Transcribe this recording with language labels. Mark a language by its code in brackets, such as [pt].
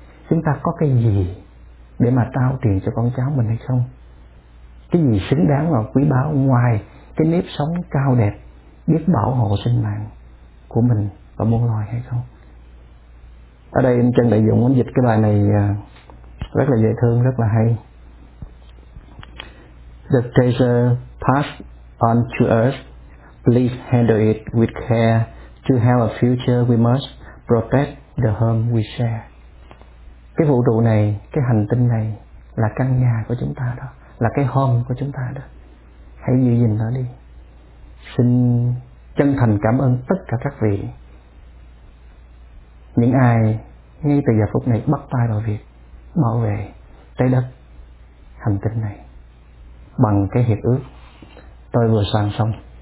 [vi] Chúng ta có cái gì để mà trao truyền cho con cháu mình hay không? Cái gì xứng đáng và quý báu ngoài cái nếp sống cao đẹp, biết bảo hộ sinh mạng của mình và muôn loài hay không? Ở Ở đây anh Trân Đại Dũng anh dịch cái bài này rất là dễ thương, rất là hay. [en] The treasure passed on to us, please handle it with care. To have a future, we must protect the home we share. [vi] Cái vũ trụ này, cái hành tinh này là căn nhà của chúng ta đó, là cái home của chúng ta đó. Hãy giữ gìn nó đi. Xin chân thành cảm ơn tất cả các vị, những ai ngay từ giờ phút này bắt tay vào việc bảo vệ trái đất, hành tinh này bằng cái hiệp ước tôi vừa soạn xong.